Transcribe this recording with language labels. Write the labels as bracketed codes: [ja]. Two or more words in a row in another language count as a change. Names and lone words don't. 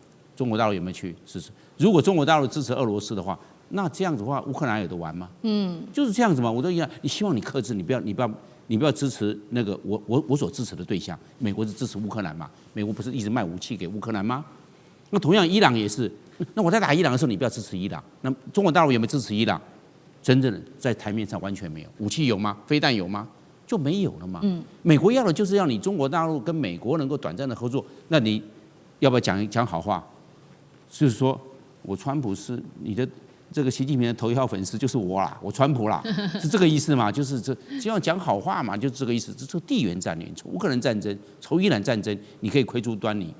[zh] 中國大陸有沒有去支持？如果中國大陸支持俄羅斯的話，那這樣子的話，烏克蘭有得玩嗎？就是這樣子嘛。我都一樣，你希望你克制，你不要支持那個我所支持的對象。美國是支持烏克蘭嘛？美國不是一直賣武器給烏克蘭嗎？那同樣，伊朗也是。那我在打伊朗的時候，你不要支持伊朗。那中國大陸有没有支持伊朗？真正的在台面上完全沒有。武器有嗎？飛彈有嗎？就沒有了嘛。美國要的就是要你中国大陸跟美國能夠短暫的合作。那你要不要講好話？就是說我川普是你的這個習近平的頭一號粉絲，就是我啦，我川普啦，是這個意思嘛？就是只要講好話嘛，就是這個意思。這地緣戰略，從烏克蘭戰爭，從伊朗戰爭，你可以窺出端倪。